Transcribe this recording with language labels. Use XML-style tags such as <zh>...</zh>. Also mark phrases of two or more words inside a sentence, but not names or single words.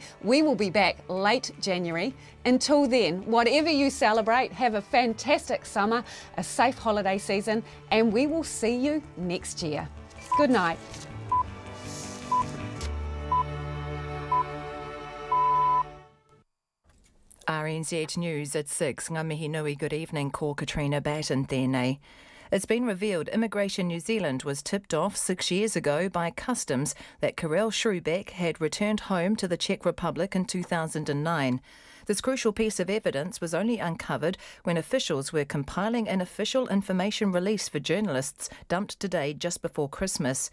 <en>We will be back late January. Until then, whatever you celebrate, have a fantastic summer, a safe holiday season, and we will see you next year. Good night. RNZ News at 6.</en> <mi>Ngā mihi nui,</mi> <en>good evening,</en> <mi>ko Katrina Batten tēnei.</mi> <en>It's been revealed Immigration New Zealand was tipped off 6 years ago by Customs that Karel Schrubeck had returned home to the Czech Republic in 2009. This crucial piece of evidence was only uncovered when officials were compiling an official information release for journalists dumped today just before Christmas.</en>